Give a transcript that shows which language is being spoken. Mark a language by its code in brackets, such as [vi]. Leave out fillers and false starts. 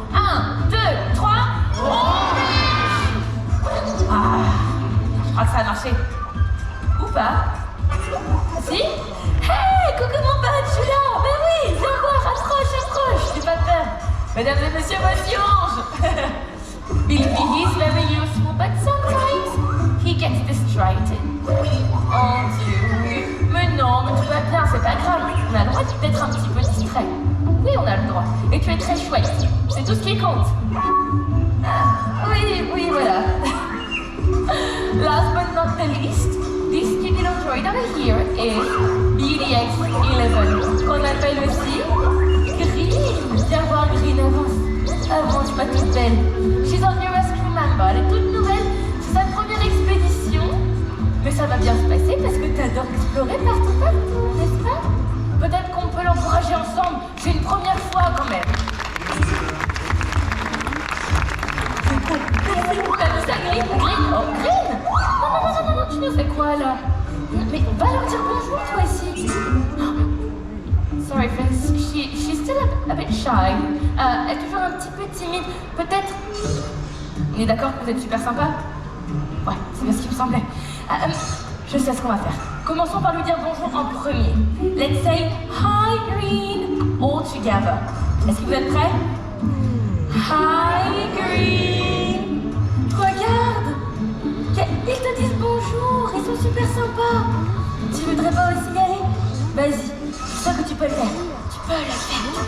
[en] 1, 2, 3, Orange! [fr] crois que ça a marché. Ou pas? Si? Hey, coucou mon pote, je suis là! Ben oui, viens voir, approche, j'ai pas peur. Mesdames et messieurs, voici Orange. [en] He's very useful, but sometimes he gets distracted. [fr] Oh Dieu. Mais non, mais tout va bien, c'est pas grave. On a le droit d'être un petit peu distrait. Oui, on a le droit. Et tu es très chouette. C'est tout ce qui compte. [en] Oui, voilà. Last but not the least, this cute little droid over here is BDX-11, qu'on appelle aussi Green. [fr] Viens voir Green, avance, ma toute belle. She's our newest crew member, elle est toute nouvelle, c'est sa première expédition. Mais ça va bien se passer parce que t'adores explorer partout, n'est-ce pas? Peut-être qu'on peut l'encourager ensemble, c'est une première fois quand même. T'as vu ça, Green? Oh, Green? Non, tu nous fais quoi là? Mais va leur dire bonjour toi aussi. [en] Sorry friends, she's still a bit shy. [fr] Elle est toujours un petit peu timide. Peut-être... On est d'accord que vous êtes super sympa? Ouais, c'est bien ce qui me semblait. Je sais ce qu'on va faire. Commençons par lui dire bonjour en premier. [en] Let's say Hi Green all together. [fr] Est-ce que vous êtes prêts? Hi Green. Regarde. Ils te disent bonjour, ils sont super sympas. Tu voudrais pas aussi y aller? Vas-y, je sais que tu peux le faire. Tu peux le faire.